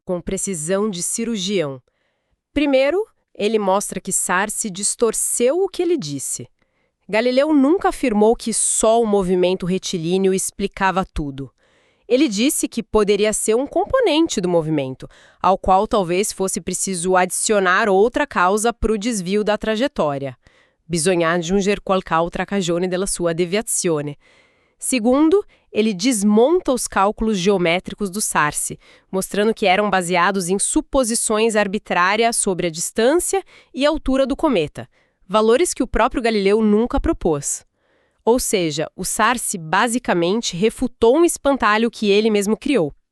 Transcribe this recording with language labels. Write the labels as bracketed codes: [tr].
[pt] Com precisão de cirurgião. Primeiro, ele mostra que Sarsi distorceu o que ele disse. Galileu nunca afirmou que só o movimento retilíneo explicava tudo. Ele disse que poderia ser um componente do movimento, ao qual talvez fosse preciso adicionar outra causa para o desvio da trajetória. [it] Bisogna aggiungere qualc'altra cagione della sua deviazione. [pt] Segundo, ele desmonta os cálculos geométricos do Sarsi, mostrando que eram baseados em suposições arbitrárias sobre a distância e altura do cometa, valores que o próprio Galileu nunca propôs. Ou seja, o Sarsi basicamente refutou um espantalho que ele mesmo criou.